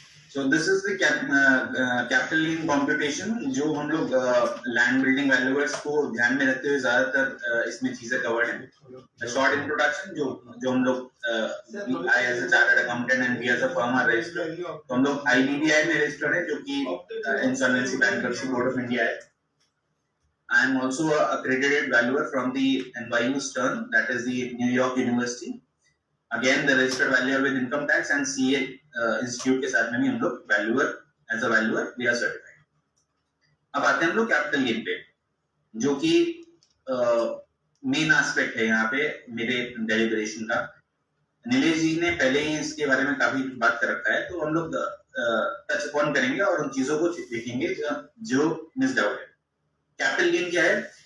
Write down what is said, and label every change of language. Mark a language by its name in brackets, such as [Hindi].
[English] So this is the capital gain computation [Hindi] जो हम लोग लैंड बिल्डिंग वैल्यूअर्स को ध्यान में रखते हुए ज्यादातर इसमें चीजें कवर्ड हैं। शॉर्ट इंट्रोडक्शन जो हम लोग I as a chartered accountant and we as a firm are registered, तो हम लोग IBBI में रजिस्टर्ड है जो कि insolvency bankruptcy board of India है। [English] I am also a accredited valuer from the NYU Stern, that is the New York University. Again the registered valuer with income tax and CA institute [Hindi] के साथ में भी हम लोग [English] valuer as a valuer we are certified। [Hindi] अब आते हैं हम लोग कैपिटल गेन पे, जो कि मेन एस्पेक्ट है यहाँ पे मेरे डेलिब्रेशन का। नीलेश जी ने पहले ही इसके बारे में काफी बात कर रखा है, तो हम लोग टच अपॉन करेंगे और उन चीजों को देखेंगे जो मिस्ड आउट है। कैपिटल गेन क्या है?